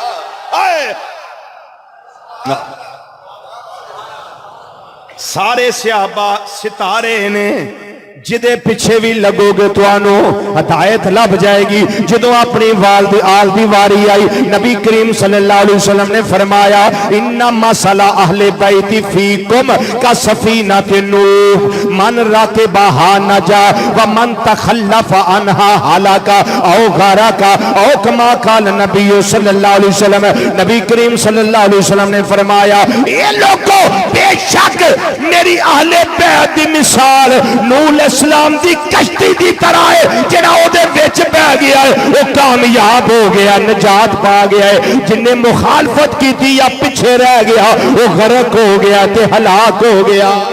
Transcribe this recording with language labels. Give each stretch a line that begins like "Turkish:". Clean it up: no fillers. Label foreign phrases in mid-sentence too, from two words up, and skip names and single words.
Punjabi: سارے صحابہ ستارے نیں جیدے پچھے بھی لگو گے تہانوں ہدایت لبھ جائے گی. جدوں اپنی آل دی واری آئی نبی کریم
Arabic: صلى الله عليه وسلم
Punjabi: نے فرمایا
Arabic: إن مثل أهل بيتي فيكم كسفينة نوح من ركبها نجا ومن تخلف عنها هلك أو غرق أو كما قال النبي صلى الله عليه وسلم
Punjabi: نبی کریم
Arabic: صلى الله عليه وسلم
Punjabi: نے فرمایا یہ لوگوں بیشک میری اہل بیت دی مثال نوح اسلام دی کشتی دی طرح ہے جیہڑا اوہدے وچ بہہ گیا ہے وہ کامیاب ہو گیا نجات پا گیا ہے.
Urdu: جنہیں مخالفت کی تھی یا پیچھے رہ گیا وہ غرق ہو گیا تے ہلاک ہو گیا.